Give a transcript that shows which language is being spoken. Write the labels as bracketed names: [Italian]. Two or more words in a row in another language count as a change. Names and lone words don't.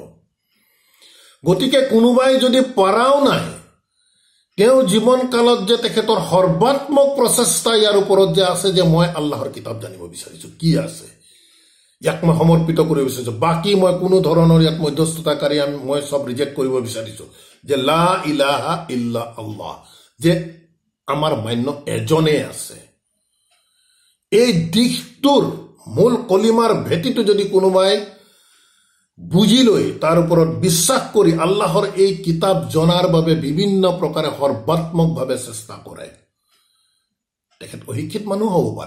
[Assamese] গতিকে কোনোবাই যদি পৰাও নাই, তেওঁ জীৱনকালত যে তেখেতৰ সৰ্বাত্মক প্ৰচেষ্টা ইয়াৰ ওপৰত যে আছে যে মই আল্লাহৰ কিতাপ জানিব বিচাৰিছোঁ, কি আছে ইয়াক মই সমৰ্পিত কৰিব বিচাৰিছোঁ, বাকী মই কোনো ধৰণৰ ইয়াত মধ্যস্থতাকাৰী মই চব ৰিজেক্ট কৰিব বিচাৰিছোঁ, যে [Arabic] لا إله إلا الله, [Assamese] যে আমাৰ মান্য এজনেই আছে। এই দিশটোৰ মূল কলিমাৰ ভেটিটো যদি কোনোবাই বুজি লৈ তাৰ ওপৰত বিশ্বাস কৰি আল্লাহৰ এই কিতাপ জনাৰ বাবে বিভিন্ন প্ৰকাৰে সৰ্বাত্মকভাৱে চেষ্টা কৰে, তেখেত অশিক্ষিত মানুহ হ'ব পাৰে।